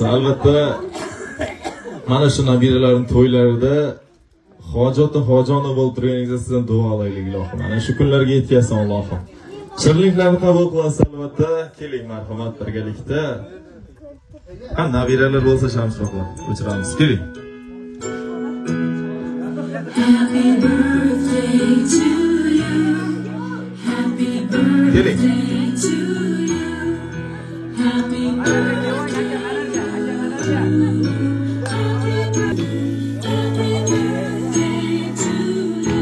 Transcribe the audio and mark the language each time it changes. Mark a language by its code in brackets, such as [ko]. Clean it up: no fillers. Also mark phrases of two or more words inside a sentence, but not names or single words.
[uz] Albatta mana shu nabiralarning to'ylarida hojoni bo'lib turganingizda sizdan duo olaylik ilohim. Mana shu kunlarga yetkazsin Allohim. Shirinliklarni qabul qilasiz albatta. Keling, marhamat birgalikda. Nabiralar bo'lsa shamchiroqlar o'chiramiz. Keling. [en] Happy birthday to you. Happy birthday to you. Happy birthday to you. Happy birthday to you.